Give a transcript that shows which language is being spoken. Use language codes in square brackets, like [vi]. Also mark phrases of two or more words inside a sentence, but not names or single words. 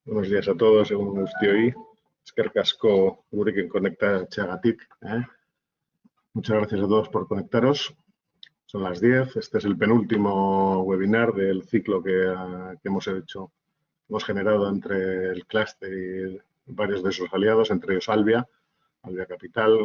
[es] días a todos, [eu] egun guztioi. Eskerrik asko gurekin konektatzeagatik. [es] Muchas gracias a todos por conectaros. Son las 10. Este es el penúltimo webinar del ciclo que hemos hecho. Hemos generado entre el clúster y varios de sus aliados, entre ellos Albia Capital.